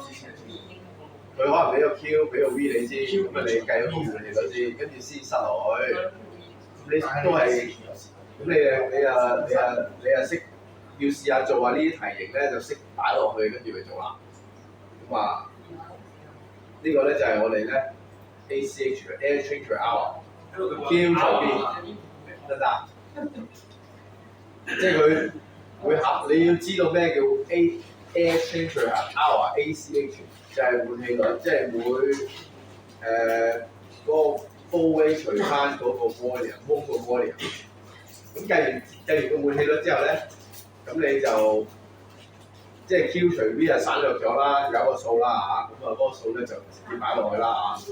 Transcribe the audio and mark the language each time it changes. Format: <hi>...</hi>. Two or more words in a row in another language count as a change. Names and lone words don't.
<yue>佢可能俾個 Q 俾個 V 你先，咁啊你計咗個換氣率先，跟住先塞落去。你都係咁你啊識要試下做下呢啲題型咧，就識擺落去，跟住去做啦。咁啊〜呢個咧就係我哋咧 ACH 嘅</yue> <en>air change per hour，</en> <yue>Q 除 V 得唔得？即係佢會合，你要知道咩叫</yue> <en>air change per hour，</en> <yue>ACH 就係換氣率，即係每嗰個</yue> <en>flow rate</en> <yue>除翻嗰個 volume，mole 個 volume。咁計完個換氣率之後咧，咁你就即係 Q 除 V 啊省略咗啦，有個數啦嚇，咁啊嗰個數咧就直接擺落去啦嚇。</yue>